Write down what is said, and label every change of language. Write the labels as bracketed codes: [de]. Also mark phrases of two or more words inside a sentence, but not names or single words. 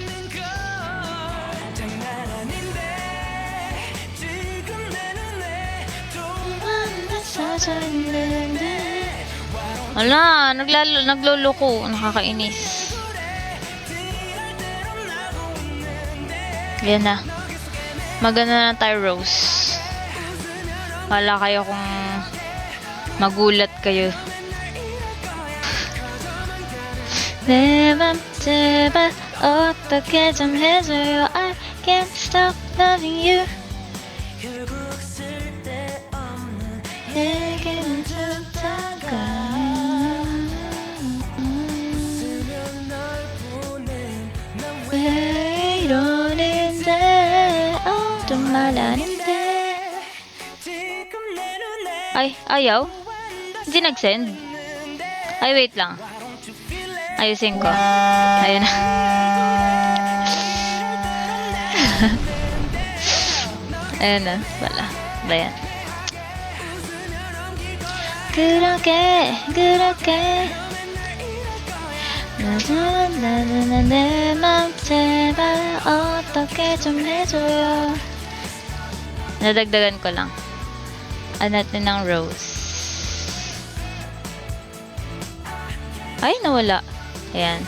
[tl] Wala, nagloloko. Nakakainis. Yan na. Maganda na tayo, Rose. Wala kayo kung magulat kayo. [ko] 내 맘 제발 어떻게 좀 해줘요. [en] I can't stop loving you. [ko] 내게는 좀 다가와. 왜 이러는데 좀 말하는데. [tl] Ay, ayaw? Hindi nag-send? Ay, wait lang. Ayusin ko. Ayan na. Ayan na. Wala. Ayan. [ko] 그렇게 내 맘 제발 어떻게 좀 해줘요. [tl] nadagdagan ko lang. Add natin ng rose. Ay, nawala. Ayan.